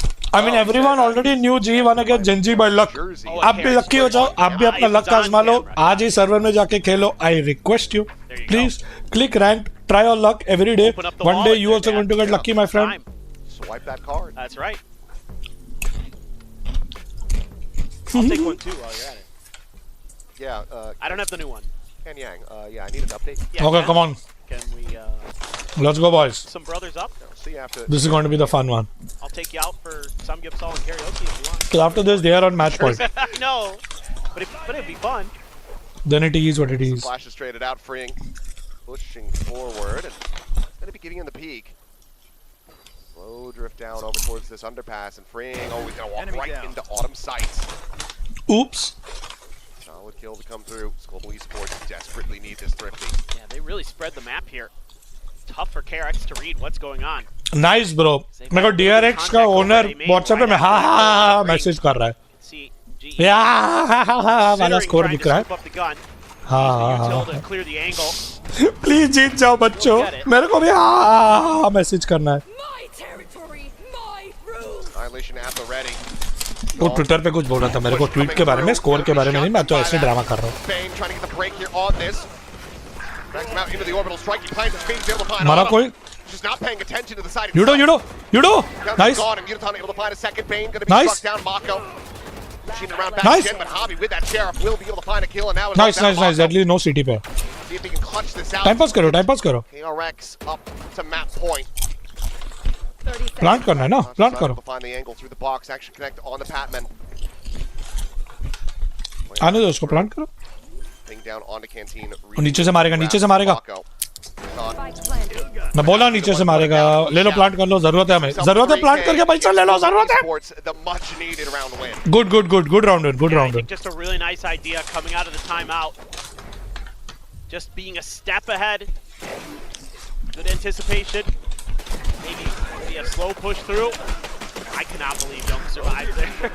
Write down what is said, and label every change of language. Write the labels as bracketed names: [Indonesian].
[English] I mean, everyone already knew G won against Genji by luck. [Hindi] आप भी lucky हो जाओ, आप भी अपना luck आजमा लो. आज ही server में जाके खेलो. [English] I request you, please click ranked, try your luck every day. One day you also going to get lucky, my friend. Swipe that card. That's right. I'll take one too while you're at it. Yeah. I don't have the new one. Ken Yang. Yeah, I need an update. Yeah, Okay, come on. Can we? Let's go, boys. Some brothers up. See you after. This is going to be the fun one. I'll take you out for some Gibson and karaoke if you want. So after this, they are on match point. No, but it'd be fun. Then it is what it is. Flashes straight it out, freeing, pushing forward, and going to be getting in the peak. Slow drift down over towards this underpass and freeing. Oh, he's going to walk right into Autumn sights. Oops. Solid kill to come through. Global Esports desperately need this thrifty. Yeah, they really spread the map here. Tough for KRX to read what's going on. Nice, bro. [Hindi] मेरे को DRX का owner WhatsApp पे मैं हाँ message कर रहा है. हाँ वाला स्कोर दिख रहा है. हाँ. Please जीत जाओ बच्चों. मेरे को भी हाँ मैसेज करना है. [English] Annihilation at the ready. [Hindi] वो ट्विटर पे कुछ बोल रहा था मेरे को ट्वीट के बारे में, स्कोर के बारे में नहीं. मैं तो ऐसे ड्रामा कर रहा हूँ. [English] Bane trying to get the break here on this. Drags him out into the orbital strike. He finds his feet, able to find [Hindi] मारा [English] Autumn. [Hindi] कोई. [English] Just not paying attention to the side. Yudo. Nice. Gone, and Yudotan able to find a second. Bane going to be Nice. struck down. Mako. Machine around back Nice. again, but Javi with that sheriff will be able to find a kill, and now it's Nice. At least no CT पे. See if he can clutch this out. [Hindi] Time pass करो. [English] KRX up to map point. [Hindi] Plant करना है ना? [English] Plant Able [Hindi] करो. [English] to find the angle through the box. Actually connect on the Patman. [Hindi] आने दो उसको, plant करो. [English] Ping down onto Canteen. [Hindi] नीचे से मारेगा. मैं बोला नीचे से मारेगा. ले लो प्लांट कर लो. जरूरत है हमें. जरूरत है प्लांट करके पैसा ले लो. जरूरत है. [English] The much needed round win. Good round win. I think just a really nice idea coming out of the timeout. Just being a step ahead. Good anticipation. Maybe a slow push through. I cannot believe Young survived there.